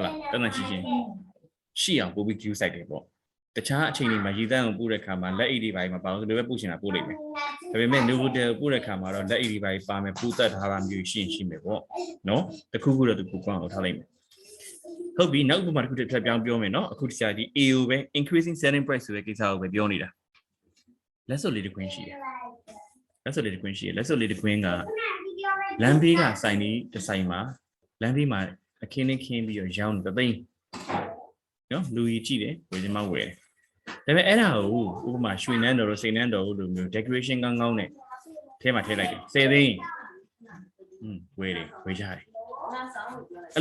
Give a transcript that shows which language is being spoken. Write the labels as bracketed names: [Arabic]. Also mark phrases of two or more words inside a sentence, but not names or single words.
[Burmese] လားတန်းတန်းချင်းရှိအောင်ပို့ပြီး view ဆိုင်တယ်ပေါ့တခြားအချိန်တွေမှာရည်တန်းကိုပို့တဲ့ခါမှာလက်အိတ်တွေပိုင်းမှာပါလို့လည်းပဲပို့ချင်တာပို့လိုက်မယ်ဒါပေမဲ့ Novotel ပို့တဲ့ခါမှာတော့လက်အိတ်တွေပိုင်းပါမယ်ပို့သက်ထားတာမျိုးရှိမယ်ပေါ့နော်တခုခုတော့တခုကွန်းအောင်ထားလိုက်မယ်ဟုတ်ပြီနောက်ဥပမာတစ်ခုတစ် ချက်ပြောင်းပြောမယ်နော်အခုတရားဒီ AO ပဲ [English] increasing selling price [Burmese] ဆိုတဲ့ကိစ္စကိုပဲပြောနေတာလက်စွပ်လေးတစ်ခွင်းရှိတယ်လက်စွပ်လေးတစ်ခွင်းကလမ်းဘေးကဆိုင်လေးတစ်ဆိုင်မှာလမ်းဘေးမှာအခင်းလေးခင်းပြီးတော့ရောင်းတဲ့သိန်းနော်လူကြီး ကြည့်တယ်ဝယ်ချင်မှဝယ်တယ်ဒါပေမဲ့အဲ့ဒါကိုဥပမာရွှေနန်းတော်တို့စိန်နန်းတော်တို့လိုမျိုး decoration ကောင်းကောင်းနဲ့ထဲမှာထည့်လိုက်တယ်10သိန်းဝယ်ကြတယ်အဲ့